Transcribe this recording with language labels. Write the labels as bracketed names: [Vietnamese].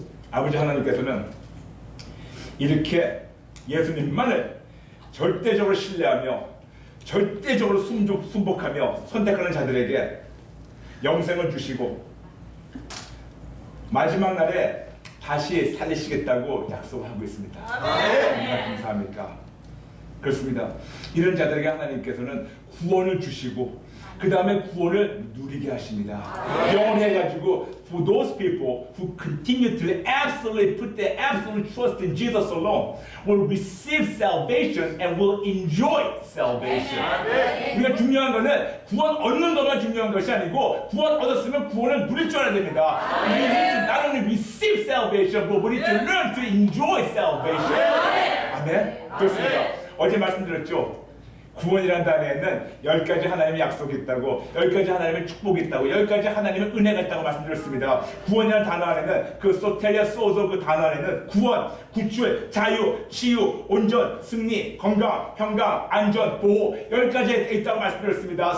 [Korean] 아버지 하나님께서는 이렇게 예수님만을 절대적으로 신뢰하며 절대적으로 순복하며 선택하는 자들에게 영생을 주시고 마지막 날에 다시 살리시겠다고 약속하고 있습니다. 얼마나 감사합니까? 그렇습니다. 이런 자들에게 하나님께서는 구원을 주시고 그 다음에 구원을 누리게 하십니다. 영어로 해가지고 [English] for those people who continue to absolutely put their absolute trust in Jesus alone will receive salvation and will enjoy salvation. [Korean] 우리가 중요한 거는 구원 얻는 것만 중요한 것이 아니고 구원 얻었으면 구원을 누릴 줄 알아야 됩니다. [English] We need to not only receive salvation, but we need to learn to enjoy salvation. [Korean] 아멘. 그렇습니다. 어제 말씀드렸죠. 구원이라는 단어에는 10가지 하나님의 약속이 있다고, 10가지 하나님의 축복이 있다고, 10가지 하나님의 은혜가 있다고 말씀드렸습니다. 구원이라는 단어 안에는, 그 소테리아 소zo 그 단어 안에는 구원, 구출, 자유, 치유, 온전, 승리, 건강, 평강, 안전, 보호 10가지 있다고 말씀드렸습니다.